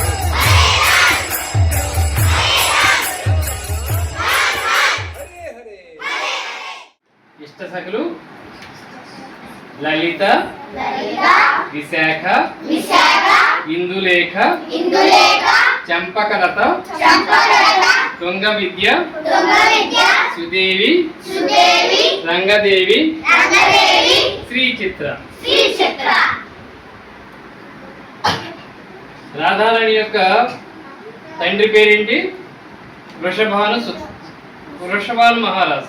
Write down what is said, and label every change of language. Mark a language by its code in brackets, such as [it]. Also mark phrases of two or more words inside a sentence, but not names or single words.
[te] इष्ट सखलु ललित विशाख इंदुलेख चंपकलता तुंग विद्य सुदेवी రంగదేవి శ్రీ చిత్ర రాధారాణి యొక్క తండ్రి పేరేంటి? వృషభాను మహారాజు.